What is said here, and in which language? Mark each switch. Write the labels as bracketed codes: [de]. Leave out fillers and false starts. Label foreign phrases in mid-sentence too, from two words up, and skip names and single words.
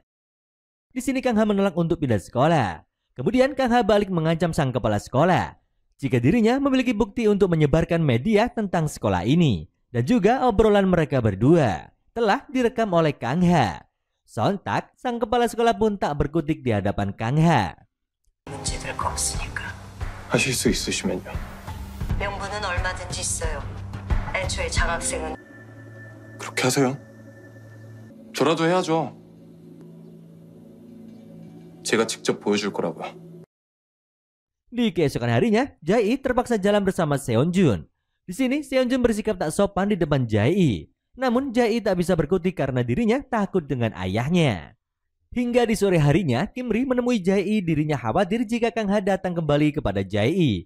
[id] Di sini Kang Ha menolak untuk pindah sekolah. Kemudian Kang Ha balik mengancam sang kepala sekolah jika dirinya memiliki bukti untuk menyebarkan media tentang sekolah ini. Dan juga obrolan mereka berdua telah direkam oleh Kang Ha. Sontak, sang kepala sekolah pun tak berkutik di hadapan Kang Ha. [ko] 문제될 거 없으니까. 하실 수 있으시면요. 명분은 얼마든지 있어요. 애초에 장학생은 그렇게 하세요. 저라도 해야죠. 제가 직접 보여줄 거라고요. [id] Di keesokan harinya, Jae terpaksa jalan bersama Seonjun. Di sini Seonjun bersikap tak sopan di depan Jae. Namun Jae tak bisa berkutik karena dirinya takut dengan ayahnya. Hingga di sore harinya, Kimri menemui Jae, dirinya khawatir jika Kang Ha datang kembali kepada Jae.